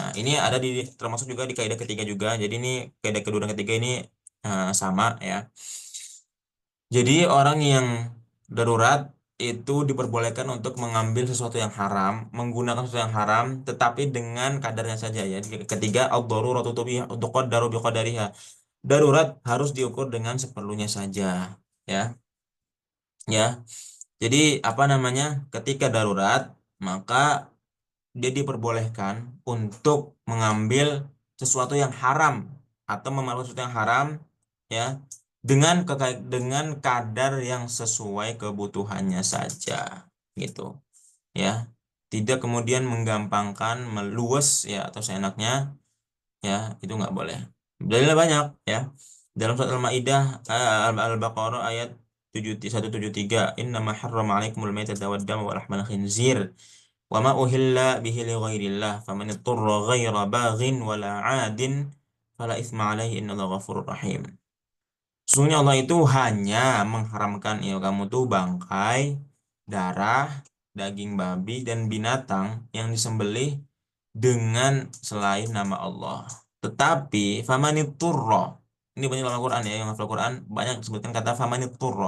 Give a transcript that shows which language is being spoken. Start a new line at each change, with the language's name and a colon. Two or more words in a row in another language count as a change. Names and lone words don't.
Indonesian: Ini ada di termasuk juga di kaidah ketiga juga. Jadi ini kaidah kedua dan ketiga ini sama, ya. Jadi orang yang darurat itu diperbolehkan untuk mengambil sesuatu yang haram, menggunakan sesuatu yang haram, tetapi dengan kadarnya saja, ya. Ketiga,
Arabic: الضرورة تقدر بقدرها.
Indonesian: Darurat harus diukur dengan seperlunya saja, ya. Ya. Jadi apa namanya? Ketika darurat, maka dia diperbolehkan untuk mengambil sesuatu yang haram atau memakan sesuatu yang haram, ya, dengan kadar yang sesuai kebutuhannya saja, gitu, ya. Tidak kemudian menggampangkan, meluas, ya, atau seenaknya, ya, itu nggak boleh. Dalilnya banyak, ya. Dalam surat Al-Maidah, Al-Baqarah ayat 173,
Arabic: إنما حرم عليكم الميتة والدم ولحم الخنزير وما أهل به لغير الله فمن اضطر غير باغ ولا عاد فلا إثم عليه إن الله غفور رحيم.
Indonesian: Sesungguhnya Allah itu hanya mengharamkan, ya, kamu tuh bangkai, darah, daging babi dan binatang yang disembelih dengan selain nama Allah. Tetapi famaniturra, ini banyak dalam Al-Quran, ya, yang hafal Quran banyak disebutkan kata famaniturra.